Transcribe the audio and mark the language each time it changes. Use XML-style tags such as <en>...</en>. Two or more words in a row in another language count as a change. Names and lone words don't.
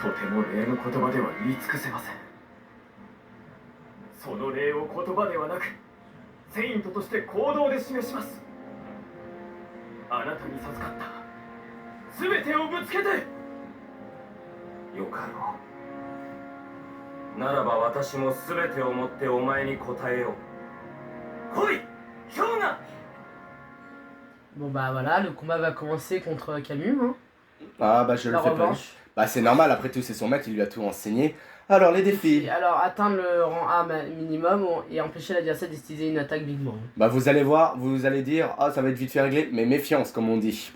<ja>とても礼の言葉では言い尽くせません。その礼を言葉ではなく、セイントとして行動で示します。あなたに授かった全てをぶつけて。よかろう。ならば私も全てをもってお前に答えよう。来い、氷河。</ja> <fr>Bon bah voilà, le combat va commencer contre Camus. Hein. Ah bah je le fais pas. Bah c'est normal, après tout c'est son maître, il lui a tout enseigné. Alors les défis. Alors atteindre le rang A minimum et empêcher l'adversaire d'utiliser une attaque Big Bang. Bah vous allez voir, vous allez dire, ah ça va être vite fait réglé, mais méfiance comme on dit.</fr>